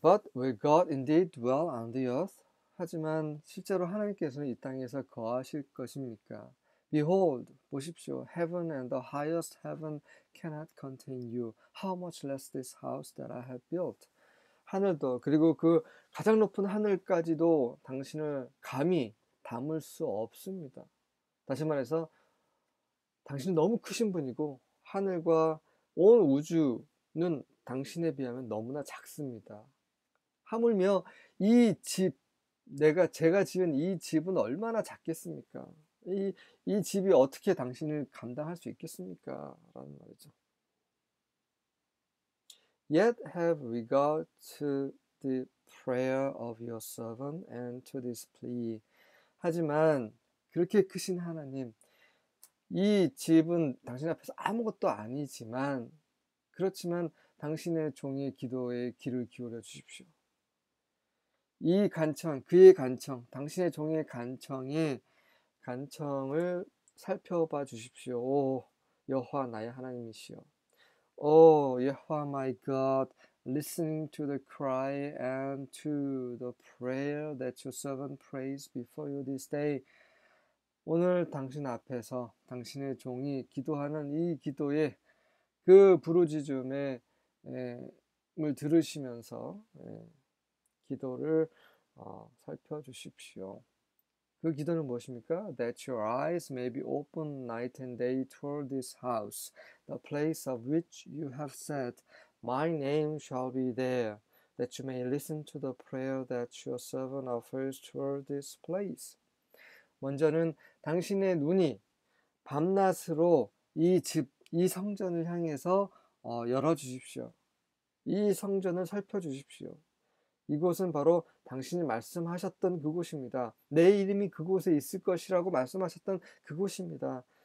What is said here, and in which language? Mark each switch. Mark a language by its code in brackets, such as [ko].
[en] But will God indeed dwell on the earth? [ko] 하지만 실제로 하나님께서는 이 땅에서 거하실 것입니까? [en] Behold, [ko] 보십시오. [en] Heaven and the highest heaven cannot contain you. How much less this house that I have built? [ko] 하늘도, 그리고 그 가장 높은 하늘까지도 당신을 감히 담을 수 없습니다. 다시 말해서 당신은 너무 크신 분이고 하늘과 온 우주는 당신에 비하면 너무나 작습니다. 하물며 이 집, 제가 지은 이 집은 얼마나 작겠습니까? 이 집이 어떻게 당신을 감당할 수 있겠습니까? 라는 말이죠. [en] Yet have regard to the prayer of your servant and to this plea. [ko] 하지만 그렇게 크신 하나님, 이 집은 당신 앞에서 아무것도 아니지만, 그렇지만 당신의 종의 기도에 귀를 기울여 주십시오. 이 간청, 그의 간청, 당신의 종의 간청을 살펴봐 주십시오. 오 여호와 나의 하나님이시여. [en] 오 여호와 my God, listening to the cry and to the prayer that your servant prays before you this day. [ko] 오늘 당신 앞에서 당신의 종이 기도하는 이 기도에 그 부르짖음을 들으시면서 기도를 살펴주십시오. 그 기도는 무엇입니까? [en] That your eyes may be open night and day toward this house, the place of which you have said, My name shall be there, that you may listen to the prayer that your servant offers toward this place. [ko] 먼저는 당신의 눈이 밤낮으로 이 성전을 향해서 열어주십시오. 이 성전을 살펴주십시오. 이곳은 바로 당신이 말씀하셨던 그곳입니다. 내 이름이 그곳에 있을 것이라고 말씀하셨던 그곳입니다.